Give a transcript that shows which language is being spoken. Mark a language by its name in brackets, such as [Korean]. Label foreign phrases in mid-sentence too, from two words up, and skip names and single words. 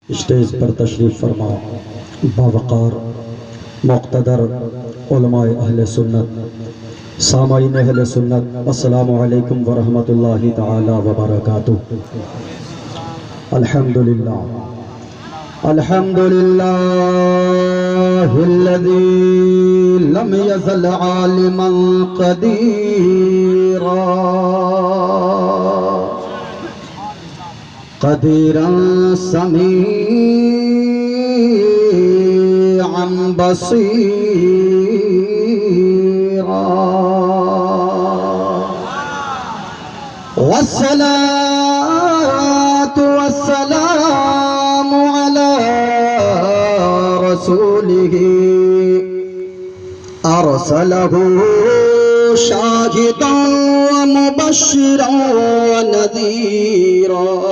[Urdu] اسٹیج پر تشریف فرما باوقار مقتدر علمائے اہل سنت سامعین اہل سنت सामाईन अहले सुन्नत [Arabic] السلام عليكم و رحمة الله تعالى و بركاته. الحمد لله الحمد لله الذي لم يزل عالما قديرا قديرا سميعا بصيرا والصلاة والسلام على رسوله أرسله شاهدا و مبشرا و نذيرا.